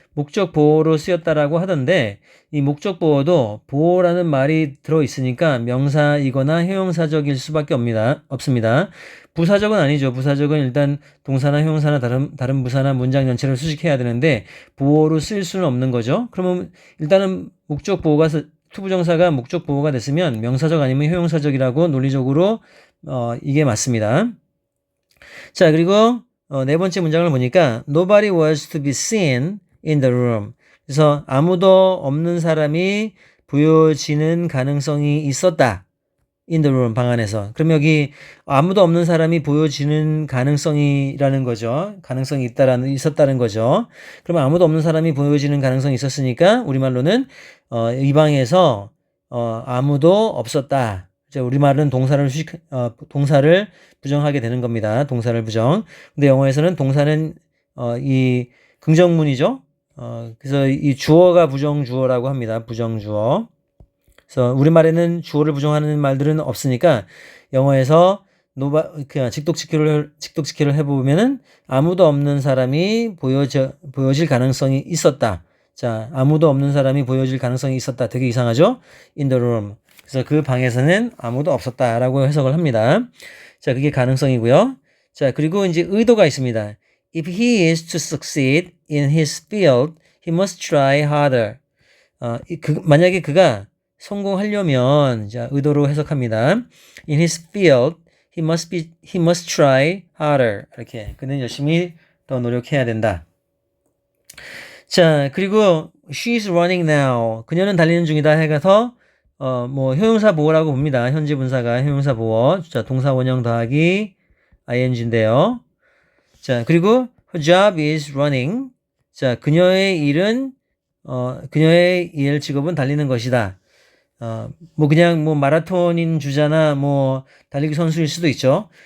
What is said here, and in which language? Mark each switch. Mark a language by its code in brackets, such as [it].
[ko] 목적 보호로 쓰였다라고 하던데 이 목적 보호도 보호라는 말이 들어있으니까 명사이거나 형용사적일 수밖에 없습니다. 부사적은 아니죠. 부사적은 일단 동사나 형용사나 다른 부사나 문장 전체를 수식해야 되는데 보호로 쓰일 수는 없는 거죠. 그러면 일단은 투부정사가 목적 보호가 됐으면 명사적 아니면 형용사적이라고 논리적으로 이게 맞습니다. 자, 그리고 네 번째 문장을 보니까 [en] Nobody was to be seen in the room. [ko] 그래서 아무도 없는 사람이 보여지는 가능성이 있었다. [en] in the room, [ko] 방 안에서. 그럼 여기 아무도 없는 사람이 보여지는 가능성이라는 거죠. 가능성이 있었다는 거죠. 그러면 아무도 없는 사람이 보여지는 가능성이 있었으니까 우리말로는 이 방에서 아무도 없었다. 우리말은 동사를 부정하게 되는 겁니다. 동사를 부정. 근데 영어에서는 동사는 이 긍정문이죠. 그래서 이 주어가 부정주어라고 합니다. 부정주어. 그래서 우리말에는 주어를 부정하는 말들은 없으니까 영어에서 그냥 직독직해를 해보면은 아무도 없는 사람이 보여질 가능성이 있었다. 자, 아무도 없는 사람이 보여질 가능성이 있었다. 되게 이상하죠? [en] In the room. [ko] 그래서 그 방에서는 아무도 없었다라고 해석을 합니다. 자, 그게 가능성이고요. 자, 그리고 이제 의도가 있습니다. [en] If he is to succeed in his field, he must try harder. [ko] 만약에 그가 성공하려면 자, 의도로 해석합니다. [en] In his field, he must try harder. [ko] 이렇게 그는 열심히 더 노력해야 된다. 자, 그리고 [en] she's running now. [ko] 그녀는 달리는 중이다 해가서 뭐 형용사 보어라고 봅니다. 현재 분사가 형용사 보어. 자, 동사 원형 더하기 ing인데요. 자, 그리고 [en] her job is running. [ko] 자, 그녀의 일 직업은 달리는 것이다. 뭐 그냥 뭐 마라톤인 주자나 뭐 달리기 선수일 수도 있죠.